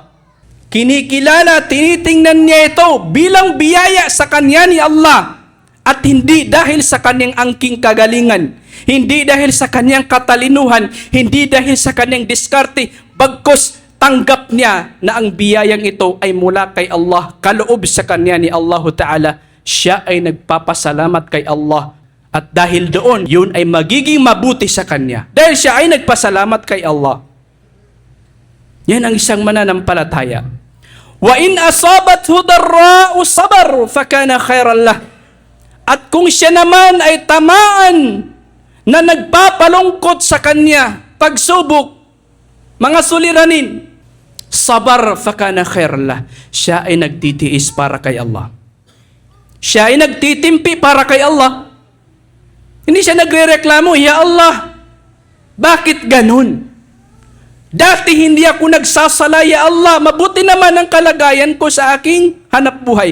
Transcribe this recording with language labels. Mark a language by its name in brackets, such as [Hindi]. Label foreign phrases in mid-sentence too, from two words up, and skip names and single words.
[Filipino] Kinikilala, tinitingnan niya ito bilang biyaya sa kanya ni Allah, at hindi dahil sa kanyang angking kagalingan, hindi dahil sa kanyang katalinuhan, hindi dahil sa kanyang diskarte, bagkus tanggap niya na ang biyayang ito ay mula kay Allah, kaloob sa kanya ni Allah Ta'ala. Siya ay nagpapasalamat kay Allah. At dahil doon, yun ay magiging mabuti sa kanya. Dahil siya ay nagpasalamat kay Allah. Yan ang isang mananampalataya. [Arabic] وإن أصابته ضراء صبر فكان خيرا له. [Filipino] At kung siya naman ay tamaan na nagpapalungkot sa kanya, pagsubok, mga suliranin, [Arabic] صبر فكان خيرا له. [Filipino] Siya ay nagtitiis para kay Allah. Siya ay nagtitimpi para kay Allah. Hindi siya nagrereklamo, "Ya Allah, bakit ganun? Dati hindi ako nagsasala, ya Allah, mabuti naman ang kalagayan ko sa aking hanap buhay.